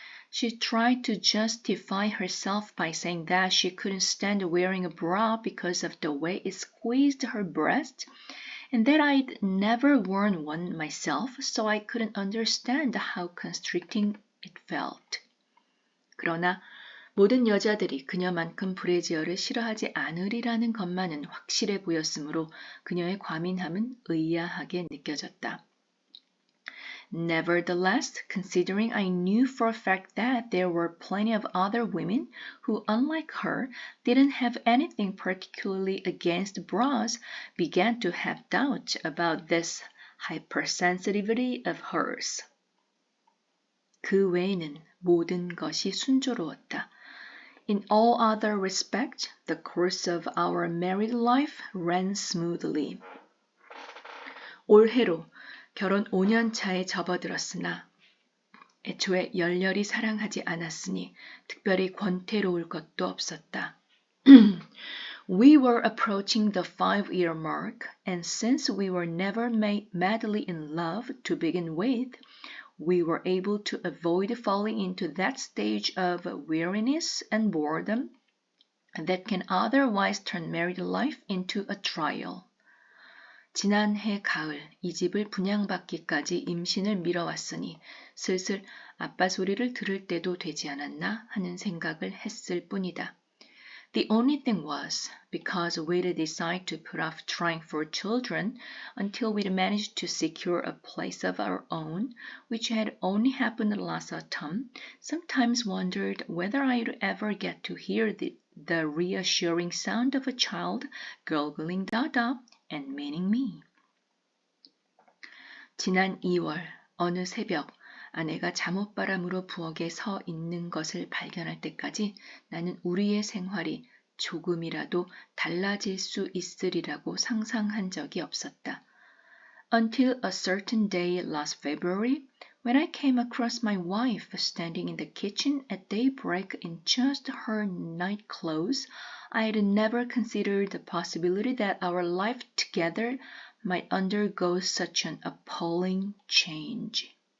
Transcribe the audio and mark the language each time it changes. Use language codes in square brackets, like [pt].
[en] She tried to justify herself by saying that she couldn't stand wearing a bra because of the way it squeezed her breast, and that I'd never worn one myself, so I couldn't understand how constricting it felt. [ko] 그러나 모든 여자들이 그녀만큼 브래지어를 싫어하지 않으리라는 것만은 확실해 보였으므로 그녀의 과민함은 의아하게 느껴졌다. [en] Nevertheless, considering I knew for a fact that there were plenty of other women who, unlike her, didn't have anything particularly against bras, began to have doubts about this hypersensitivity of hers. [ko] 그 외에는 모든 것이 순조로웠다. [en] In all other respects, the course of our married life ran smoothly. [ko] 올해로 결혼 5년 차에 접어들었으나 애초에 열렬히 사랑하지 않았으니 특별히 권태로울 것도 없었다. [en] We were approaching the 5-year mark, and since we were never madly in love to begin with, we were able to avoid falling into that stage of weariness and boredom that can otherwise turn married life into a trial. [ko] 지난해 가을 이 집을 분양받기까지 임신을 미뤄왔으니 슬슬 아빠 소리를 들을 때도 되지 않았나 하는 생각을 했을 뿐이다. [en] The only thing was, because we'd decided to put off trying for children until we'd managed to secure a place of our own, which had only happened last autumn, sometimes wondered whether I'd ever get to hear the reassuring sound of a child gurgling "Dada" and meaning me. [ko] 지난 2월 어느 새벽 아내가 잠옷바람으로 부엌에 서 있는 것을 발견할 때까지 나는 우리의 생활이 조금이라도 달라질 수 있으리라고 상상한 적이 없었다. [en] Until a certain day last February, when I came across my wife standing in the kitchen at daybreak in just her night clothes, I had never considered the possibility that our life together might undergo such an appalling change.